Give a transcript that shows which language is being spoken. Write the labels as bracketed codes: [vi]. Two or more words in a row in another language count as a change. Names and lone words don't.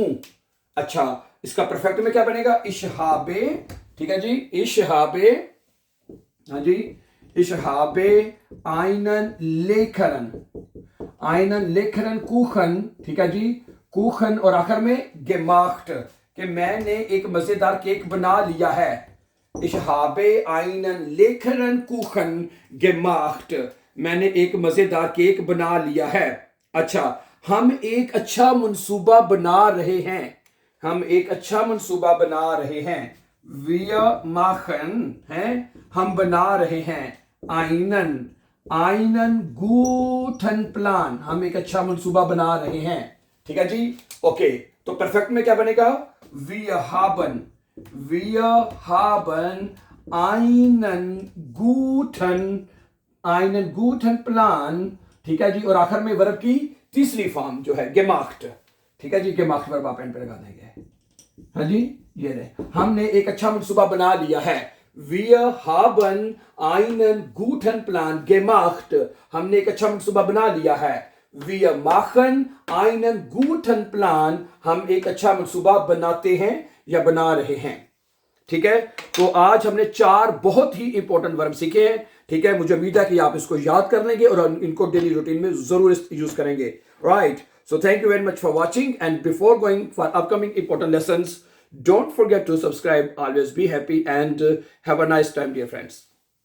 [hi] अच्छा, इसका परफेक्ट में क्या बनेगा? [de] ich habe, [hi] ठीक है जी, [de] ich habe, [hi] हाँ जी, [de] ich habe einen leckeren, einen leckeren Kuchen, [hi] ठीक है जी, कुखन, और आखिर में गेमाख्ट, कि मैंने एक मजेदार केक बना लिया है। [de] ich habe einen leckeren Kuchen gemacht, [hi] मैंने एक मजेदार केक बना लिया है। अच्छा, हम एक अच्छा मंसूबा बना रहे हैं, हम एक अच्छा मंसूबा बना रहे हैं। [de] wir machen, [hi] है, हम बना रहे हैं। [de] einen, einen guten Plan, [hi] हम एक अच्छा मंसूबा बना रहे हैं। ठीक है जी? ओके, तो परफेक्ट में क्या बनेगा? [de] wir haben einen guten Plan, [hi] ठीक है जी, और आखिर में वर्ब की तीसरी फॉर्म जो है gemacht, ठीक है जी, gemacht वर्ब आप एंड पे लगा देंगे। हाँ जी, ये रहे, हमने एक अच्छा मंसूबा बना लिया है। [de] Wir haben einen guten Plan gemacht, [hi] हमने एक अच्छा मंसूबा बना लिया है। [de] Wir machen einen guten Plan, [hi] हम एक अच्छा मंसूबा बनाते हैं या बना रहे हैं। ठीक है? तो आज हमने 4 बहुत ही [en] important verb [hi] सीखे हैं। ठीक है? मुझे उम्मीद है कि आप इसको याद कर लेंगे और इनको [en] daily routine [hi] में जरूर यूज करेंगे। [en] राइट, so thank you very much for watching, and before going for upcoming important lessons, don't forget to subscribe. Always be happy and have a nice time, dear friends.